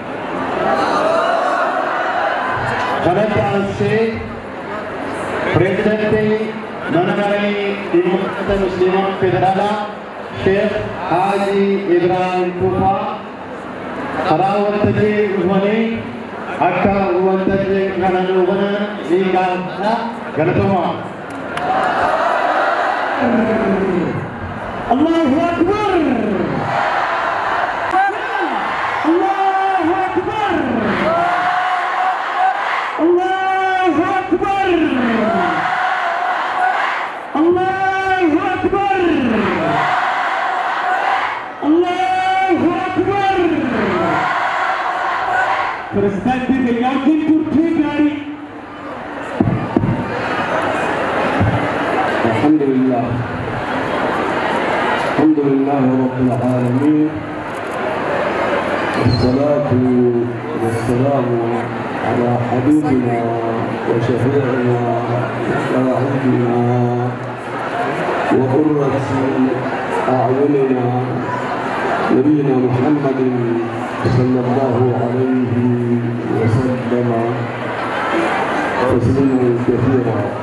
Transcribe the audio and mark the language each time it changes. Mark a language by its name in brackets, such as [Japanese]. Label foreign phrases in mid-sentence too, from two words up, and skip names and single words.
[Oromo] Kanatti aansee pireezidantii mana maree dhimmoota musliimaa federaalaa Sheikh Haji Ibrahim Tufa karaa waltajjii dhufanii akka waltajjii kana dhufana ni gaafata. Galatoomaa. [Arabic] الله أكبر. الله أكبر. الله أكبر. الله أكبر. الله أكبر. Presidente Yakin Turki. Alhamdulillah. الحمد لله رب العالمين، والصلاة والسلام على حبيبنا وشفيعنا وعبدنا وقرة أعيننا نبينا محمد صلى الله عليه وسلم تسليما كثيرا.